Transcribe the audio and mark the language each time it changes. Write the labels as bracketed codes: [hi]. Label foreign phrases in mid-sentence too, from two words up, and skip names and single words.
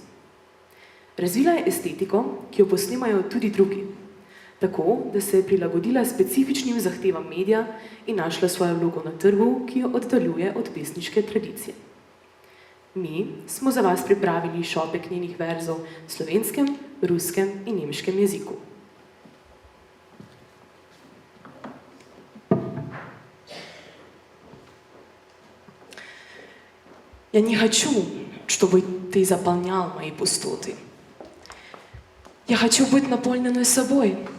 [sl] Razvila je estetiko, ki jo posnemajo tudi drugi. Tako, da se je prilagodila specifičnim zahtevam medija in našla svojo vlogo na trgu, ki jo oddaljuje od pesniške tradicije. Mi smo za vas pripravili šopek njenih verzov v slovenskem, ruskem in nemškem jeziku. [ru] Я не хочу, чтобы ты заполнял мои пустоты. Я хочу быть наполненной собой.